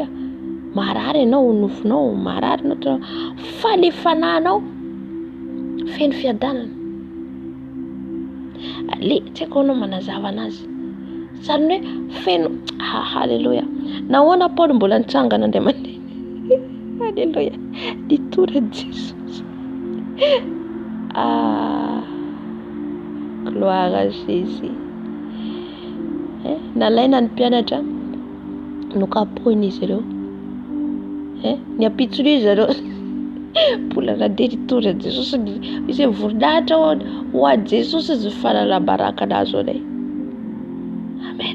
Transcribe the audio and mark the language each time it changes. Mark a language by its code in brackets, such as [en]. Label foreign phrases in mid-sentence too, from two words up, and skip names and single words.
[mg] Marary ianao nofinao, marary ianao fa le fanahinao feno fiadanana. Tsy haiko anao manazava anazy. Sariny hoe feno. Halleluja. Nahoana Paoly mbola nitsangana Andriamanitra. Halleluja. Nitory Jesosy. [fr] Gloire à Jésus. [mg] Nalaina ny mpianatra nokapohiny izy ireo. Ny ampitsony izy ireo. Mbola nandeha nitory Jesosy. Izy voninahitra ho a Jesosy izy fananabaraka anazy anay. Amen.